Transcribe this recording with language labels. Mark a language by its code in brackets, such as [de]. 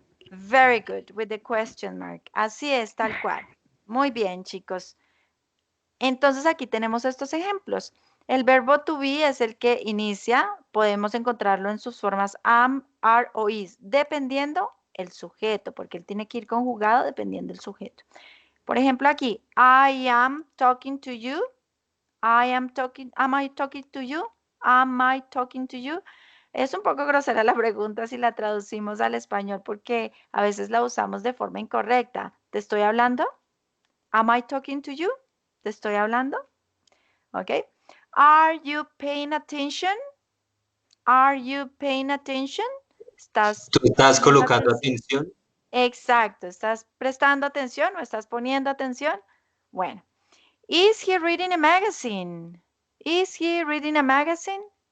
[en] very good with the question mark. [es] Así es, tal cual. Muy bien, chicos. Entonces aquí tenemos estos ejemplos. El verbo to be es el que inicia. Podemos encontrarlo en sus formas am, are o is, dependiendo el sujeto, porque él tiene que ir conjugado dependiendo del sujeto. Por ejemplo, aquí, [en] I am talking to you. Am I talking to you? Am I talking to you? [es] Es un poco grosera la pregunta si la traducimos al español porque a veces la usamos de forma incorrecta. ¿Te estoy hablando? [en] Am I talking to you? [es] ¿Te estoy hablando? ¿Ok? [en] Are you paying attention? Are you paying attention? [es] ¿Tú estás poniendo colocando atención? Exacto. ¿Estás prestando atención o estás poniendo atención? Bueno. [en] Is he reading a magazine? Is he reading a magazine?